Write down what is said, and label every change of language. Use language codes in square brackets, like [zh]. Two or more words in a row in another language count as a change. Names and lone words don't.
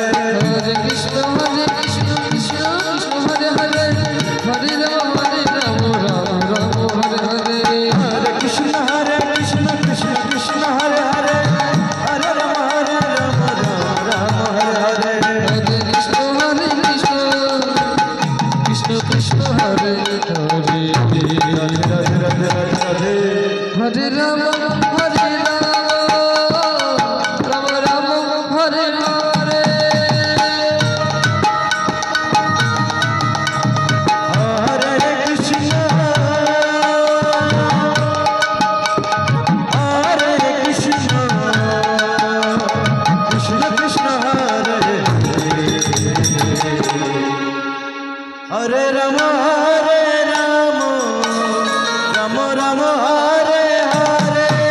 [sa] হরে কৃষ্ণ কৃষ্ণ কৃষ্ণ হরে হরে হরে রাম রাম হরে হরে হরে কৃষ্ণ কৃষ্ণ কৃষ্ণ হরে হরে হরে রাম রাম হরে হরে হরে কৃষ্ণ কৃষ্ণ কৃষ্ণ হরে হরে রাধে রাধে রাধে হরে রাম রাম রাম হরে হরে হরে কৃষ্ণ হরে কৃষ্ণ কৃষ্ণ কৃষ্ণ হরে হরে রাম রাম রাম হরে হরে